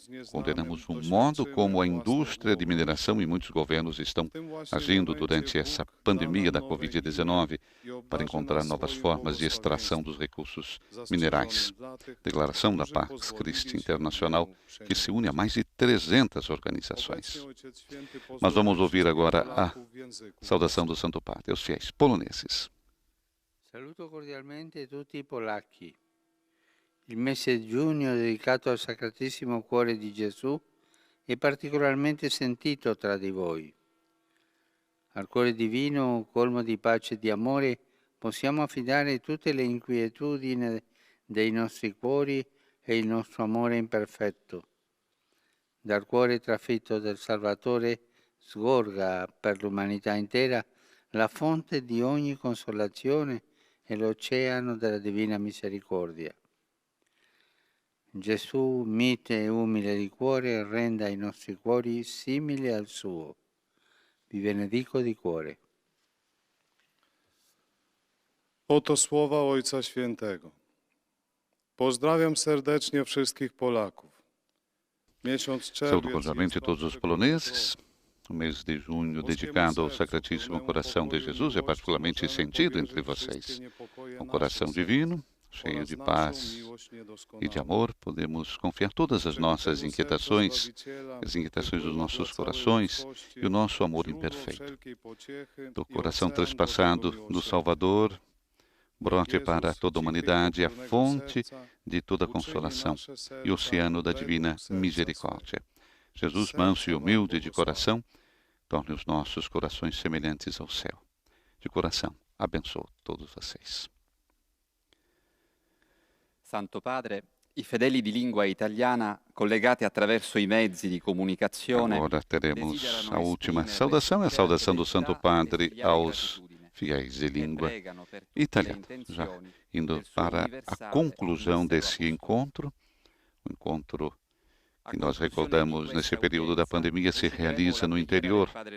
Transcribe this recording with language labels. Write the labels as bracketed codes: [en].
[pt] Condenamos o modo como a indústria de mineração e muitos governos estão agindo durante essa pandemia da Covid-19 para encontrar novas formas de extração dos recursos minerais. Declaração da Pax Christi Internacional, que se une a mais de 300 organizações. Mas vamos ouvir agora a saudação do Santo Padre aos fiéis poloneses. [it] Saluto cordialmente tutti i polacchi. Il mese di giugno dedicato al Sacratissimo Cuore di Gesù è particolarmente sentito tra di voi. Al Cuore Divino, colmo di pace e di amore, possiamo affidare tutte le inquietudini dei nostri cuori e il nostro amore imperfetto. Dal cuore trafitto del Salvatore sgorga per l'umanità intera la fonte di ogni consolazione e l'oceano della Divina Misericordia. Gesù, mite e umile di cuore, renda i nostri cuori simili al suo. Vi benedico di cuore. [pl] Oto słowa Ojca Świętego. Pozdrawiam serdecznie wszystkich Polaków. Miesiąc [pt] Saúdo cordialmente todos os poloneses. O mês de junho dedicado ao Sacratíssimo Coração de Jesus é particularmente sentido entre vocês. Um coração divino, cheio de paz e de amor, podemos confiar todas as nossas inquietações, as inquietações dos nossos corações e o nosso amor imperfeito. Do coração trespassado do Salvador, brote para toda a humanidade a fonte de toda consolação e o oceano da divina misericórdia. Jesus, manso e humilde de coração, torne os nossos corações semelhantes ao céu. De coração, abençoo todos vocês. [it] Santo Padre, i fedeli di lingua italiana collegati attraverso i mezzi di comunicazione. [pt] Agora teremos a última saudação, a saudação do Santo Padre aos fiéis de língua italiana, já indo para a conclusão desse encontro, o encontro que nós recordamos nesse período da pandemia se realiza no interior